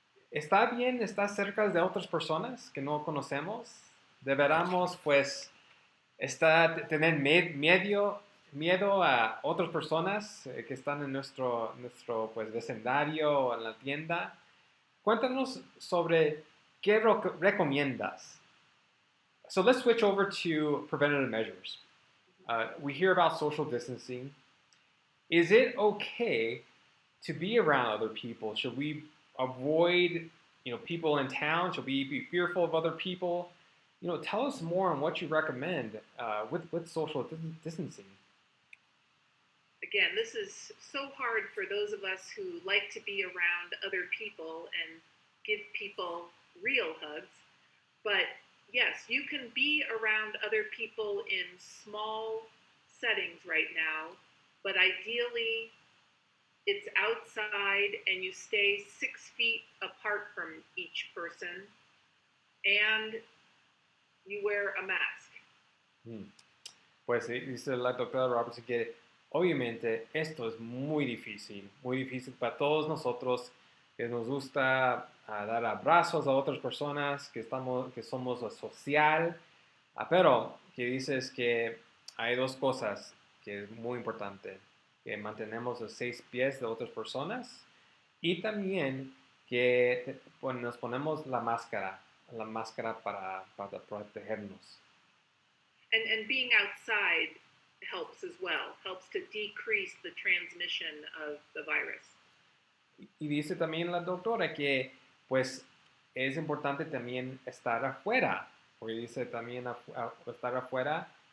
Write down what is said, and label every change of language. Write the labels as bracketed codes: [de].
[es] ¿Está bien estar cerca de otras personas que no conocemos? Deberíamos, pues, tener miedo a otras personas que están en nuestro pues, vecindario o en la tienda. Cuéntanos sobre qué recomiendas. [en] So let's switch over to preventative measures. We hear about social distancing. Is it okay to be around other people? Should we avoid, people in town? Should we be fearful of other people? Tell us more on what you recommend with social distancing. Again, this is so hard for those of us who like to be around other people and give people real hugs. But yes, you can be around other people in small settings right now, but ideally it's outside and you stay 6 feet apart from each person and you wear a mask. [es] Pues dice la doctora Robertson que obviamente esto es muy difícil para todos nosotros que nos gusta dar abrazos a otras personas, que somos social, pero que dices que hay dos cosas que es muy importante, que mantenemos los 6 pies de otras personas y también que nos ponemos la máscara para protegernos. [en] And being outside helps as well, helps to decrease the transmission of the virus. [es] Y dice también la doctora que pues es importante también estar afuera, porque dice también estar afuera